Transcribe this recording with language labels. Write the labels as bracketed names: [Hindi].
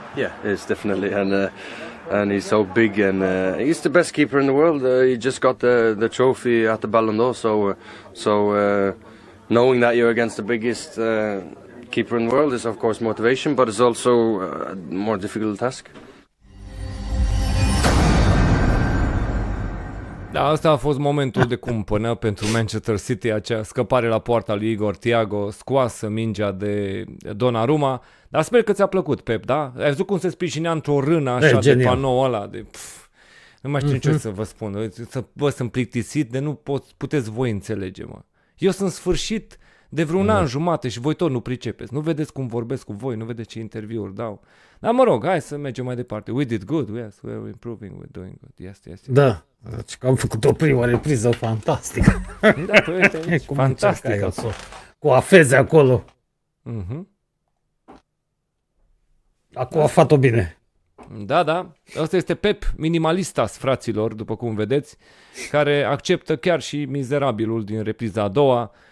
[English] Yeah, it's definitely, and he's so big, and he's the best keeper in the world. He just got the trophy at the Ballon d'Or, so knowing that you're against the biggest keeper in the world is of course motivation, but it's also a more difficult task. [Romanian] Da, asta a fost momentul de cumpănă pentru Manchester City, acea scăpare la poarta lui Igor Thiago, scoasă mingea de Donnarumma, dar sper că ți-a plăcut, Pep, da? Ai văzut cum se sprijinea într-o rână așa de panou ăla, de nu mai știu ce să vă spun, sunt plictisit de nu puteți voi înțelege, mă. Eu sunt sfârșit de vreun an jumate și voi tot nu pricepeți. Nu vedeți cum vorbesc cu voi, nu vedeți ce interviuri dau. Dar mă rog, hai să mergem mai departe. [English] We did good, yes, we're improving, we're doing good. Yes. [Romanian] Da, deci că am făcut o primă repriză fantastică. Da, fantastică. Cu afeze acolo. A coafat-o bine. Da. Asta este Pep Minimalistas, fraților, după cum vedeți, care acceptă chiar și mizerabilul din repriza a doua.